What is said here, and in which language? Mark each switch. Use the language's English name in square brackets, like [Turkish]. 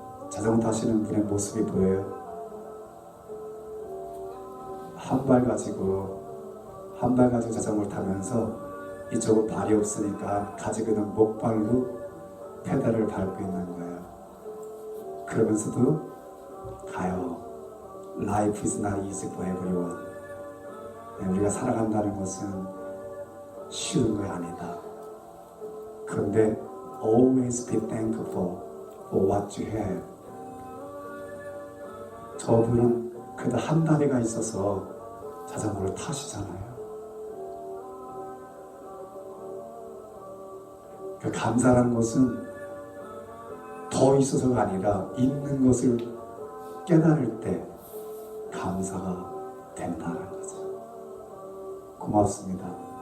[Korean] 자전거 타시는 분의 모습이 보여요. 한 발 가지고 자전거를 타면서 이쪽은 발이 없으니까 가지고 있는 목발로 페달을 밟고 있는 거예요. 그러면서도 가요. [English] Life is not easy for everyone. [Korean] 우리가 살아간다는 것은 쉬운 거 아니다. [English] 그런데 always be thankful for what you have. [Korean] 저분은 그래도 한 다리가 있어서 자전거를 타시잖아요. 그 감사라는 것은 더 있어서가 아니라 있는 것을 깨달을 때 감사가 된다는 거죠. 고맙습니다.